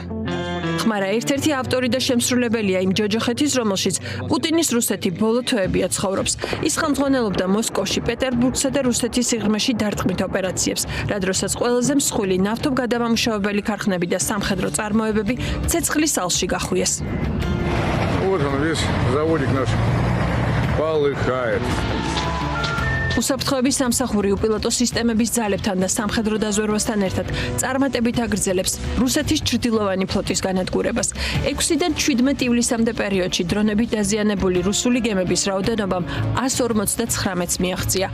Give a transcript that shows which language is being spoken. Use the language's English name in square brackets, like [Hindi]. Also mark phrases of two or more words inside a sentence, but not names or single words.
[Georgian] ხმარა ერთ-ერთი ავტორი და შემსრულებელია იმ ჯოჯოხეთის, რომელშიც პუტინის რუსეთი ბოლო თვეებია ცხოვრობს. ის ხელმძღვანელობდა მოსკოვში, პეტერბურგსა და რუსეთის სიღრმეში დარტყმით ოპერაციებს, რა დროსაც ყველაზე მსხვილი ნავთობგადამამუშავებელი ქარხნები და სამხედრო წარმოებები ცეცხლის ალში გახვიეს. [Russian] Вот он весь заводик наш полыхает. [Georgian] უსაფრთხოების სამსახური უპილოტო სისტემების ძალებთან და სამხედრო დაზვერვასთან ერთად წარმატებით აგრძელებს რუსეთის ჩრდილოვანი ფლოტის განადგურებას. 6-დან 17 ივლისამდე პერიოდში დრონებით დაზიანებული რუსული გემების რაოდენობამ 159-ს მიაღწია.